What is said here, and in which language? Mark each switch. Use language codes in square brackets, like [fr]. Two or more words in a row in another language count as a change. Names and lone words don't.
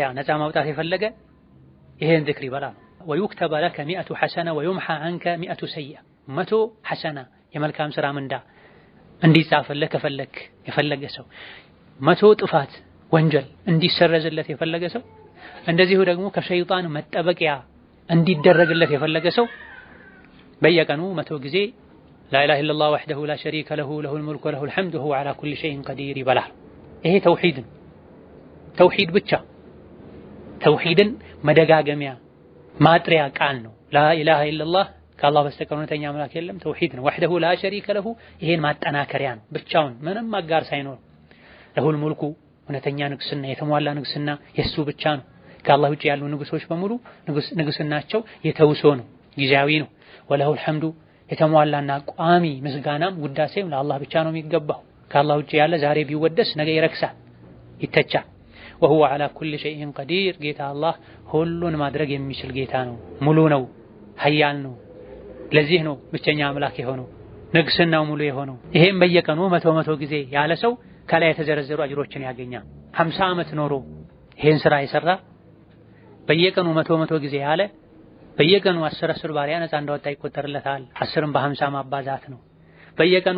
[am] ነፃ ማውጣት የፈለገ ይሄን ዚክር ይበላል። [ar] ويكتب لك 100 حسنة ويمحى عنك 100 سيئة [am] 100 ሐሰና የመልካም ስራ ምንዳ እንዲጻፍልህ ከፈለክ የፈለገ ሰው 100 ጥፋት ወንጀል እንዲሰረዝለት የፈለገ ሰው እንደዚሁ ደግሞ ከሸይጣን መጠበቂያ እንዲደረግለት የፈለገ ሰው በየቀኑ 100 ጊዜ [ar] لا إله إلا الله وحده لا شريك له له الملك وله الحمد وهو على كل شيء قدير [am] ይበላል። ይሄ ተውሂድ ብቻ ተውሂድን መደጋገሚያ ማጥሪያ ቃል ነው። [ar] لا إله إلا الله [am] ከአላህ በስተቀር እውነተኛ አምላክ የለም ተውሂድ ነው። [ar] وحده لا شريك له [am] ይሄን ማጠናከሪያ ነው። ብቻውን ምንም አጋር ሳይኖር [ar] له الملك [am] እውነተኛ ንግስና የተሟላ ንግስና የሱ ብቻ ነው። ከአላህ ውጪ ያሉ ንጉሶች በሙሉ ንግስናቸው የተውሶ ነው፣ ጊዜያዊ ነው። [ar] وله الحمد [am] የተሟላና ቋሚ ምስጋናም ውዳሴም ለአላህ ብቻ ነው የሚገባው። ከአላህ ውጪ ያለ ዛሬ ቢወደስ ነገ ይረክሳል፣ ይተቻል። [ar] وهو على كل شيء قدير [am] ጌታ አላህ ሁሉን ማድረግ የሚችል ጌታ ነው፣ ሙሉ ነው፣ ኃያል ነው። ለዚህ ነው ብቸኛ አምላክ የሆነው ንግስናው ሙሉ የሆነው። ይሄን በየቀኑ 100 ጊዜ ያለ ሰው ከላይ የተዘረዘሩ አጅሮችን ያገኛል። 50 ዓመት ኖሮ ይሄን ስራ የሰራ በየቀኑ 100 ጊዜ ያለ በየቀኑ 10 ባሪያ ነፃ እንዳወጣ ይቆጠርለታል። 10ን በ50 ማባዛት ነው። በየቀኑ